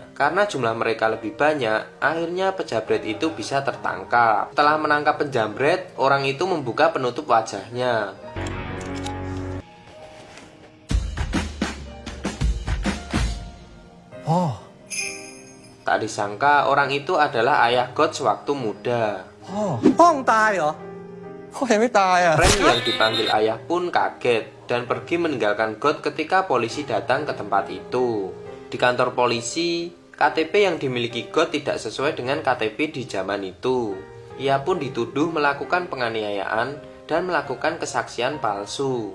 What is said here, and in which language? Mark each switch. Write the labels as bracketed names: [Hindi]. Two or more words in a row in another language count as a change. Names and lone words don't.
[Indonesian] Karena jumlah mereka lebih banyak, akhirnya penjabret itu bisa tertangkap. Setelah menangkap penjamret, orang itu membuka penutup wajahnya. Tak disangka orang itu adalah ayah God sewaktu muda. [Thai] พ่อมึงตายเหรอพ่อยังไม่ตายอ่ะ [Indonesian] Prem yang dipanggil ayah pun kaget dan pergi meninggalkan God ketika polisi datang ke tempat itu. Di kantor polisi, KTP yang dimiliki God tidak sesuai dengan KTP di zaman itu. Ia pun dituduh melakukan penganiayaan dan melakukan kesaksian palsu.